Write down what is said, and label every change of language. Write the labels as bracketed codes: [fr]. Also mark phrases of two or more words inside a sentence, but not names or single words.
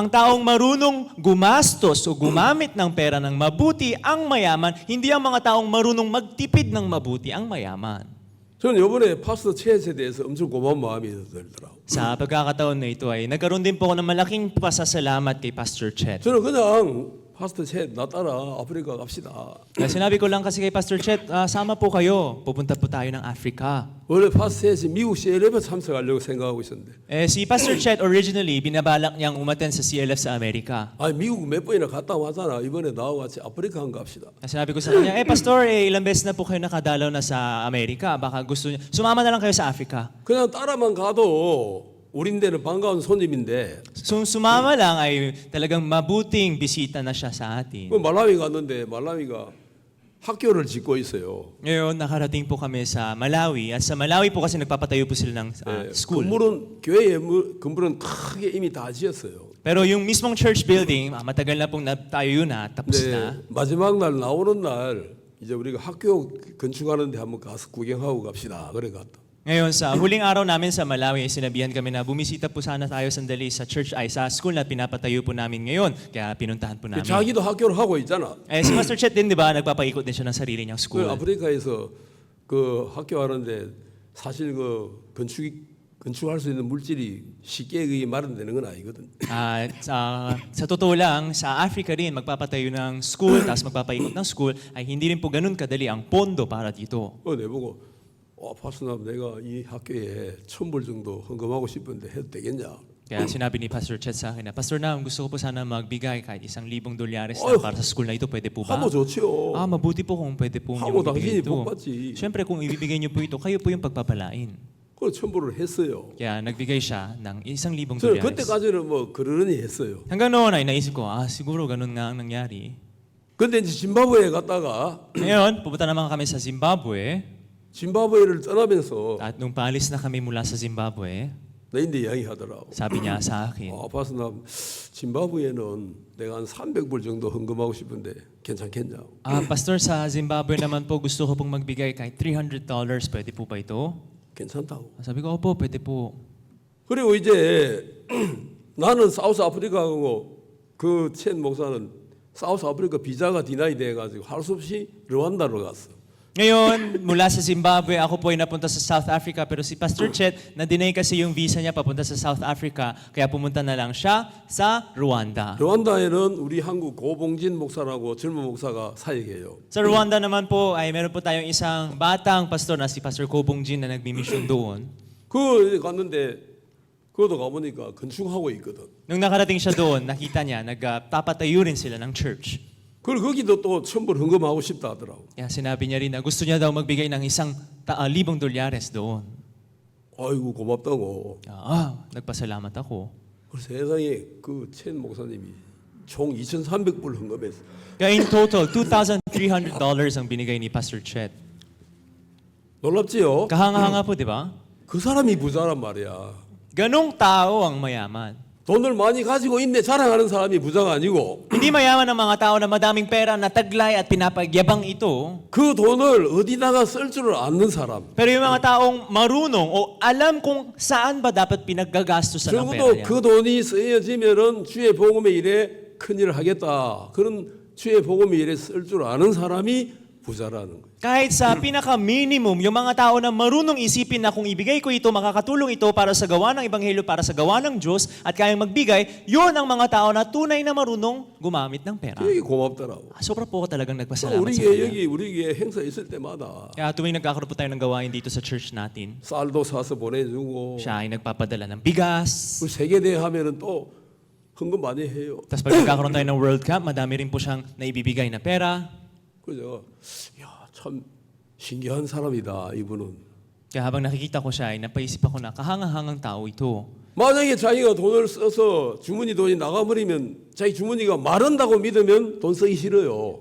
[tl] Ang taong marunong gumastos o gumamit ng pera ng mabuti ang mayaman, hindi ang mga taong marunong magtipid ng mabuti ang mayaman. [ko] 저는 이번에 파스터 챗에 대해서 엄청 고마운 마음이 들더라고. [tl] Sa pagkakataon na ito ay nagkaroon din po ako ng malaking pasasalamat kay Pastor Chet. [ko] 저는 그냥 파스터 챗 나 따라 아프리카 갑시다. [tl] Kaya sinabi ko lang kasi kay Pastor Chet, sama po kayo, pupunta po tayo ng Africa. [ko] 원래 파스터 챗이 미국 CLF에 참석하려고 생각하고 있었는데 [tl] Si Pastor Chet originally, binabalak niyang umaten sa CLF sa Amerika. [ko] 아 미국 몇 번이나 갔다 왔잖아. 이번에 나하고 같이 아프리카 한 갑시다. [tl] Kaya sinabi ko sa kanya, Pastor, ilang beses na po kayo nakadalaw na sa Amerika. Baka gusto niyo, sumama na lang kayo sa Africa. [ko] 그냥 따라만 가도 우린데는 반가운 손님인데 [tl] Sumama lang ay talagang mabuting bisita na siya sa atin. [ko] 그 말라위 갔는데 말라위가 학교를 짓고 있어요. [tl] Ngayon, nakarating po kami sa Malawi. At sa Malawi po kasi nagpapatayo po sila ng school. [ko] 건물은 교회의 건물은 크게 이미 다 지었어요. [tl] Pero yung mismong church building, matagal na pong tayo na, tapos na. [ko] 네, 마지막 날 나오는 날 이제 우리가 학교 건축하는데 한번 가서 구경하고 갑시다. 그래 갔다. [tl] Ngayon, sa huling araw namin sa Malawi, sinabihan kami na bumisita po sana tayo sandali sa church ay sa school na pinapatayo po namin ngayon. Kaya pinuntahan po namin. [ko] 자기도 학교를 하고 있잖아. [tl] Si Pastor Chet din, di ba, nagpapaikot din siya ng sarili niyang 그 school. [ko] 아프리카에서 그 학교 하는데 사실 그 건축할 수 있는 물질이 쉽게 그게 마련되는 건 아니거든. [tl] Sa totoo lang, sa Africa rin, magpapatayo ng school, tapos magpapaikot ng school, ay hindi rin po ganun kadali ang pondo para dito. [ko] 내보고 파스남 내가 이 학교에 1,000불 정도 헌금하고 싶은데 해도 되겠냐? [tl] Kaya sinabi ni Pastor Chet sa akin na, Pastor Nam, gusto ko po sana magbigay kahit $1,000 na para sa school na ito, pwede po ba? [ko] 하면 좋지요. [tl] Mabuti po kung pwede po [ko] 하고 [tl] niyo ibigay [ko] 당신이 [tl] ito. [ko] 복 받지. [tl] Siyempre, kung ibibigay niyo po ito, kayo po yung pagpapalain. [ko] 그 1,000불을 했어요. [tl] Kaya nagbigay siya ng $1,000. [ko] 저는 그때까지는 뭐 그러려니 했어요. [tl] Hanggang noon ay naisip ko, siguro ganun nga ang nangyari. [ko] 근데 이제 짐바브웨에 갔다가 [tl] Ngayon, pupunta naman kami sa Zimbabwe. [ko] 짐바브웨를 떠나면서 [tl] At nung paalis na kami mula sa Zimbabwe, [ko] 내인데 이야기하더라고. [tl] sabi niya sa akin, [ko] 파스남 짐바브웨는 내가 한 300불 정도 헌금하고 싶은데 괜찮겠냐? [tl] Pastor, sa Zimbabwe naman po gusto ko pong magbigay kahit $300. Pwede po ba ito? [ko] 괜찮다고. [tl] Sabi ko, opo, pwede po. [ko] 그리고 이제 나는 사우스 아프리카 가고 그 첸 목사는 사우스 아프리카 비자가 디나이 돼가지고 할 수 없이 르완다로 갔어. [tl] Ngayon, mula sa Zimbabwe, ako po ay napunta sa South Africa. Pero si Pastor Chet, na-deny kasi yung visa niya papunta sa South Africa. Kaya pumunta na lang siya sa Rwanda. [ko] 르완다에는 우리 한국 고봉진 목사라고 젊은 목사가 사역해요. [tl] Sa Rwanda naman po, ay meron po tayong isang batang pastor na si Pastor Kobong Jin na nagmi-mission doon. [ko] 그 갔는데 그것도 가보니까 건축하고 있거든. [tl] Nung nakarating siya doon, nakita niya, nagpapatayo rin sila ng church. [ko] 그리고 거기도 또 1,000불 헌금하고 싶다 하더라고. [tl] Kaya sinabi niya rin na gusto niya daw magbigay ng $1,000 doon. [ko] 아이고 고맙다고. [tl] Nagpasalamat ako. [ko] 그 세상에 그 첸 목사님이 총 2,300불 헌금했어. [tl] Kaya [en] in total, [tl] $2,300 ang binigay ni Pastor Chet. [ko] 놀랍지요? [tl] Kahanga-hanga po, di ba? [ko] 그 사람이 부자란 말이야. [tl] Ganong tao ang mayaman. [ko] 돈을 많이 가지고 있네 자랑하는 사람이 부자가 아니고 [tl] Hindi mayaman ang mga tao na madaming pera na taglay at pinapagyabang ito. [ko] 그 돈을 어디다가 쓸 줄을 아는 사람. [tl] Pero yung mga taong marunong o alam kung saan ba dapat pinaggagastosan ang pera [ko] 적어도 [tl] niya. [ko] 그 돈이 쓰여지면은 주의 복음의 일에 큰 일을 하겠다. 그런 주의 복음의 일에 쓸 줄 아는 사람이 부자라는 거예요. [tl] Kahit sa pinaka-minimum, yung mga tao na marunong isipin na kung ibigay ko ito, makakatulong ito para sa gawa ng Ebanghelyo, para sa gawa ng Diyos, at kayang magbigay, yun ang mga tao na tunay na marunong gumamit ng pera. [ko] 되게 고맙더라고. [tl] Sobra po ako talagang nagpasalamat [ko] 우리 [tl] sa [ko] 교회 [tl] kanya. [ko] 여기 우리 교회 행사 있을 때마다 [tl] Kaya tuwing nagkakaroon po tayo ng gawain dito sa church natin, [ko] 쌀도 사서 보내주고 [tl] siya ay nagpapadala ng bigas. [ko] 우리 세계대회 하면은 또 헌금 많이 해요. [tl] Tapos pag nagkakaroon tayo ng World Cup, madami rin po siyang naibibigay na pera. [ko] 그래서 참 신기한 사람이다 이분은. [tl] Kaya habang nakikita ko siya, ay napaisip ako na kahangahangang tao ito. [ko] 만약에 자기가 돈을 써서 주머니 돈이 나가버리면 자기 주머니가 마른다고 믿으면 돈 쓰기 싫어요.